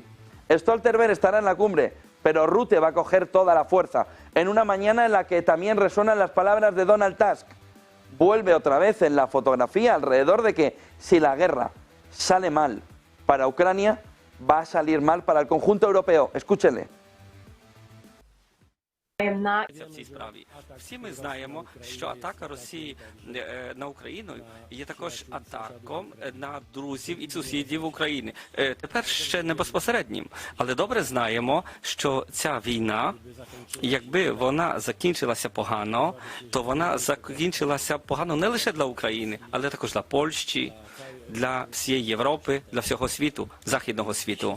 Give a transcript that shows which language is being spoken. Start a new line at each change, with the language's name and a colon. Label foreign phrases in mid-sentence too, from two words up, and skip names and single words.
Spanish: Stoltenberg estará en la cumbre, pero Rutte va a coger toda la fuerza, en una mañana en la que también resuenan las palabras de Donald Tusk. Vuelve otra vez en la fotografía alrededor de que si la guerra sale mal, para Ucrania, va a salir mal para el conjunto europeo. Escúchenle.
Ukrainian: В цій справі всі ми знаємо, що атака Росії на Україну є також атаком на друзів і сусідів України. Тепер ще не безпосереднім, але добре знаємо, що ця війна, якби вона закінчилася погано, то вона закінчилася погано не лише для України, але також для Польщі, для всієї Європи, для всього світу, західного світу.